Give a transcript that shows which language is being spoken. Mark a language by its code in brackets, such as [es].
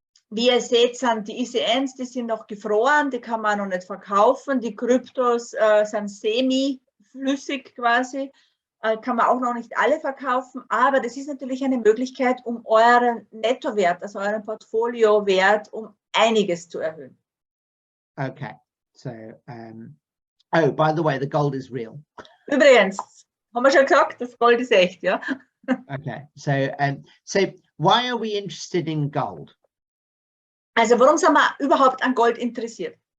[de] Wie ihr seht, sind die ICNs, die sind noch gefroren, die kann man noch nicht verkaufen. Die Kryptos sind semi-flüssig quasi, kann man auch noch nicht alle verkaufen. Aber das ist natürlich eine Möglichkeit, um euren Nettowert, also euren Portfoliowert, um einiges zu erhöhen. [en] Okay, so, oh, by the way, the gold is real. [de] Übrigens, haben wir schon gesagt, das Gold ist echt, ja? [en] Okay, so why are we interested in gold? [de] Also warum sind wir überhaupt an Gold interessiert?